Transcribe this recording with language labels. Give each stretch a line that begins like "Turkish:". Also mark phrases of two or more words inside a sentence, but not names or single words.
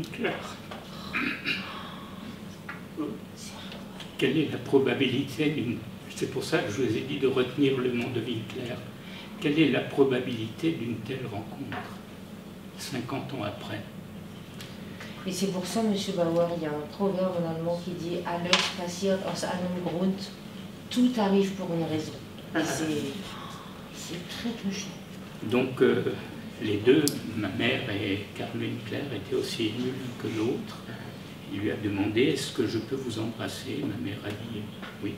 French: » Quelle est la probabilité d'une... C'est pour ça que je vous ai dit de retenir le nom de Winkler. Quelle est la probabilité d'une telle rencontre 50 ans après? Et c'est pour ça, M. Bauer, il y a un proverbe en allemand qui dit «
German: Alles passiert aus einem Grund ».
French: Tout arrive pour une raison. Et c'est très touchant. Donc, les deux, ma mère et Karl Winkler, étaient aussi émus l'un que l'autre. Il lui a demandé « Est-ce que je peux vous embrasser ?» Ma mère a dit « Oui ».